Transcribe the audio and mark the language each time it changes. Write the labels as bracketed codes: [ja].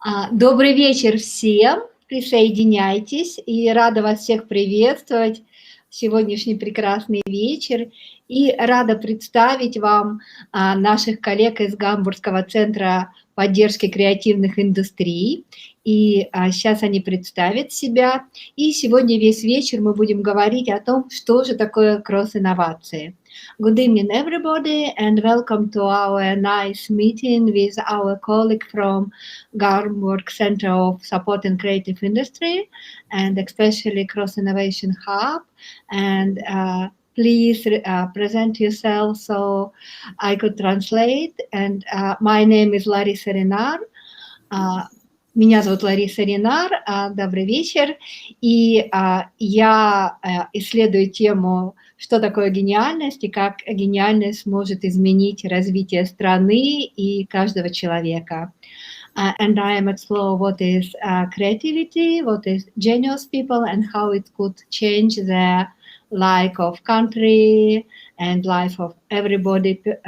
[ru] Добрый вечер всем, присоединяйтесь, и рада вас всех приветствовать в сегодняшний прекрасный вечер, и рада представить вам наших коллег из Гамбургского центра поддержки креативных индустрий, и сейчас они представят себя, и сегодня весь вечер мы будем говорить о том, что же такое кросс-инновации. [en] Good evening, everybody, and welcome to our nice meeting with our colleague from Hamburg Center of Support and Creative Industry, and especially Cross Innovation Hub. And please present yourself so I could translate. And my name is Larissa Renar. [ru] Меня зовут Лариса Ренар, добрый вечер, и я исследую тему, что такое гениальность и как гениальность может изменить развитие страны и каждого человека. [en] And I am exploring what is creativity, what is genius people, and how it could change the life of country and life of everybody.